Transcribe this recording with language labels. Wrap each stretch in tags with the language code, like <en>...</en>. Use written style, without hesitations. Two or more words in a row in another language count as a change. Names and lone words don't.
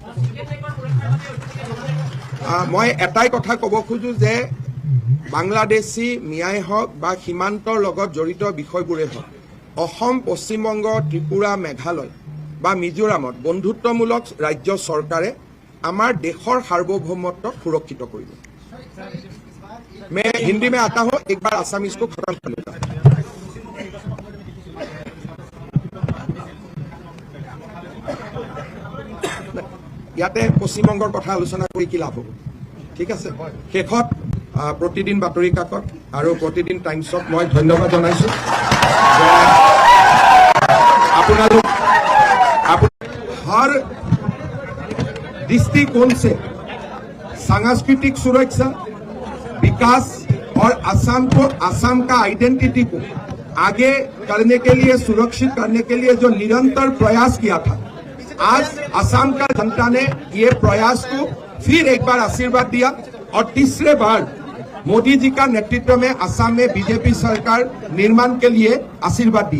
<as>মই এটাই কথা ক'ব খোজো যে বাংলাদেশী মিয়াই হওক বা সীমান্তৰ লগত জড়িত বিষয়বোৰে হওক অসম, পশ্চিমবংগ, ত্ৰিপুৰা, মেঘালয় বা মিজোৰামত বন্ধুত্বমূলক ৰাজ্য চৰকাৰে আমাৰ দেশৰ সাৰ্বভৌমত্বক সুৰক্ষিত কৰিব।</as> <hi>मैं हिंदी में आता हूं, एक बार आसामीज को खत्म कर लेता हूं।</hi> <as>ইয়াতে পশ্চিমবংগৰ কথা আলোচনা কৰি কি লাভ হ'ব? ঠিক আছে, শেষত প্ৰতিদিন বাতৰি কাকত আৰু প্ৰতিদিন টাইমছত মই ধন্যবাদ জনাইছো।</as> <hi>আপোনালোক हर दृष्टिकोण से सांस्कृतिक सुरक्षा, विकास और असम का आइडेंटिटी को आगे करने के लिए, सुरक्षित करने के लिए जो निरंतर प्रयास किया था, आज असम का जनता ने ये प्रयास को फिर एक बार आशीर्वाद दिया और तीसरे बार मोदी जी का नेतृत्व में असम में बीजेपी सरकार निर्माण के लिए आशीर्वाद दिए।</hi>